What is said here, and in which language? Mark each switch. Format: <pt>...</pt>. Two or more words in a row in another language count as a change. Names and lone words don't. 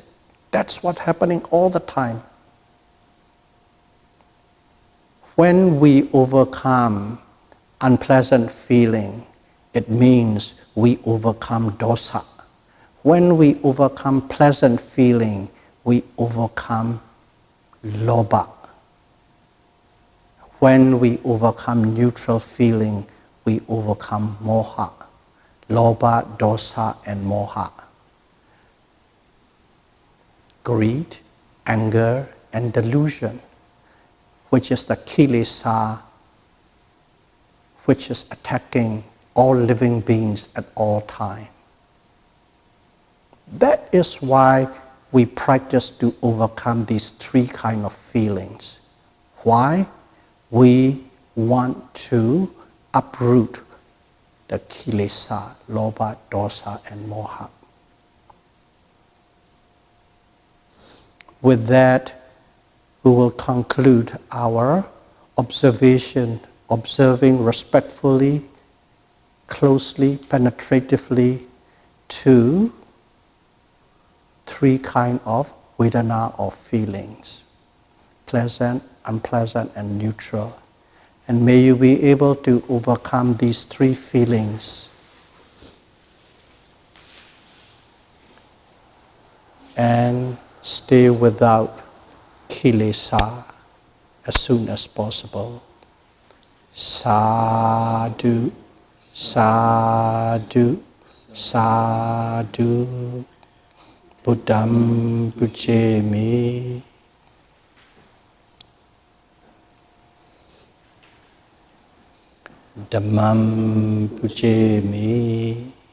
<en>That's what's happening all the time. When we overcome unpleasant feeling, it means we overcome dosa. When we overcome pleasant feeling, we overcome lobha. When we overcome neutral feeling, we overcome moha. Lobha, dosa, and moha. Greed, anger, and delusion, which is the kilesa, which is attacking all living beings at all time. That is why we practice to overcome these three kinds of feelings. Why? We want to uproot the kilesa, lobha, dosa, and moha. With that, we will conclude our observation, observing respectfully, closely, penetratively to three kinds of vedana or feelings: pleasant, unpleasant, and neutral. And may you be able to overcome these three feelings and stay without kilesa as soon as possible.</en> <pi>Sadhu, sadhu, sadhu. Buddham pujemi. Dhammam pujemi.</pi>